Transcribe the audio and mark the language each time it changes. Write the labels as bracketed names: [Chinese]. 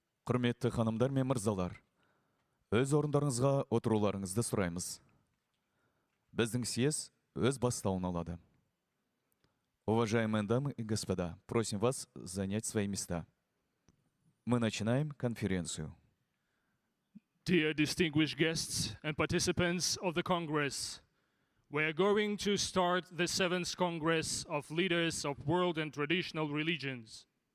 [Kazakh] Құрметті ханымдар мен мырзалар, өз орындарыңызға отыруларыңызды сұраймыз. Біздің съезд өз бастауын алады. [Russian] Уважаемые дамы и господа, просим вас занять свои места. Мы начинаем конференцию. [English] Dear distinguished guests and participants of the Congress, we are going to start the 7th Congress of Leaders of World and Traditional Religions.